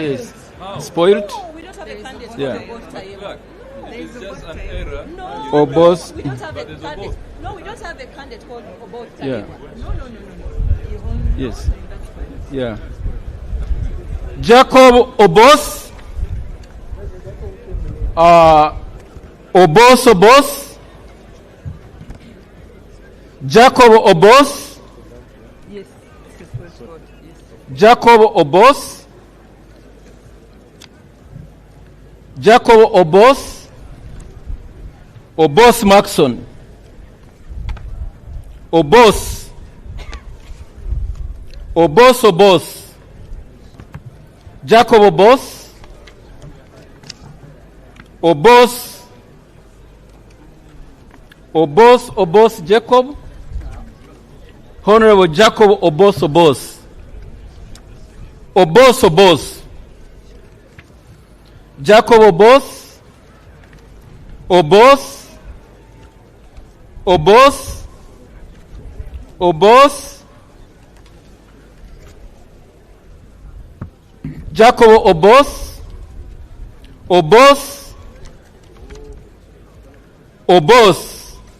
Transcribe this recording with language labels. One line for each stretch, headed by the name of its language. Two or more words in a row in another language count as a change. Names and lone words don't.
English: Yes. Spoiled? No, we don't have a candidate Yeah. for both Tayebwa. It's just an error. No. Obos. We don't have a candidate. No, we don't have a candidate called Obos Yeah. Tayebwa. No. Yes. Yeah. Jacob Obos. Obos. Jacob Obos. Yes. Jacob Obos. Jacob Obos. Obos Maxon. Obos. Jacob Obos. Obos Jacob. Honorable Jacob Obos. Jacob Obos. Jacob Obos.